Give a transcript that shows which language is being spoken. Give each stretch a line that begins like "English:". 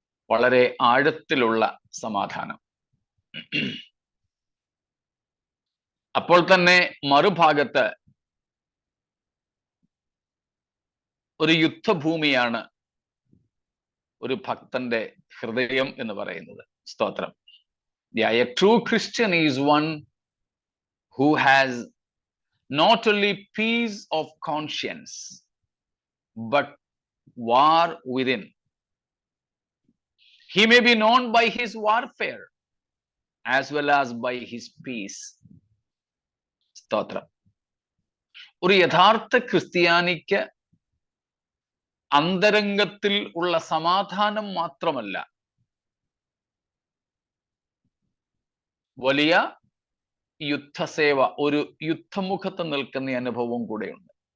Malayalam: വളരെ ആഴത്തിലുള്ള സമാധാനം. അപ്പോൾ തന്നെ മറുഭാഗത്ത് ഒരു യുദ്ധഭൂമിയാണ് ഒരു ഭക്തന്റെ ഹൃദയം എന്ന് പറയുന്നത്. സ്തോത്രം.
English: A true Christian is one who has not only peace of conscience but war within. He may be known by his warfare as well as by his peace.
Malayalam: സ്തോത്രം. ഒരു യഥാർത്ഥ ക്രിസ്ത്യാനിക്ക് അന്തരംഗത്തിൽ ഉള്ള സമാധാനം മാത്രമല്ല, വലിയ യുദ്ധസേവ, ഒരു യുദ്ധമുഖത്ത് നിൽക്കുന്ന അനുഭവവും കൂടെയുണ്ട്.